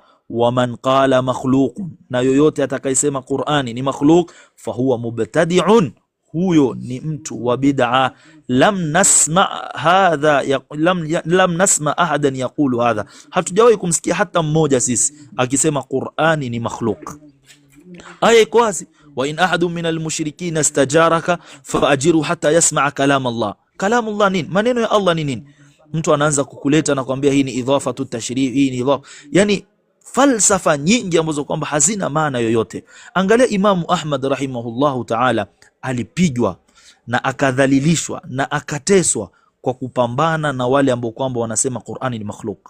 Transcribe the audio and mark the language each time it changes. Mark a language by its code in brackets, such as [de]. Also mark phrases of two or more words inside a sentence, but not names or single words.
[ar] ومن قال مخلوق, [sw] na yoyote atakayesema Qur'ani ni makhluq, [ar] فهو مبتدع, [sw] huyo ni mtu wa bid'a. [ar] لم نسمع أحدا يقول هذا, [sw] hatujawahi kumsikia hata mmoja sisi akisema Qur'ani ni makhluq. Aya iko wazi, [ar] وإن أحد من المشركين استجارك فأجره حتى يسمع كلام الله. كلام الله [sw] nini? Maneno ya Allah ni nini? Mtu anaanza kukuleta na kuambia hii ni [ar] إضافة تشريف, [sw] hii ni idhafa, yani falsafa nyingi ambazo kwamba hazina maana yoyote. Angalia Imamu Ahmad [ar] رحمه الله تعالى, [sw] alipigwa na akadhalilishwa na akateswa kwa kupambana na wale ambao kwamba wanasema Qur'ani ni makhluq.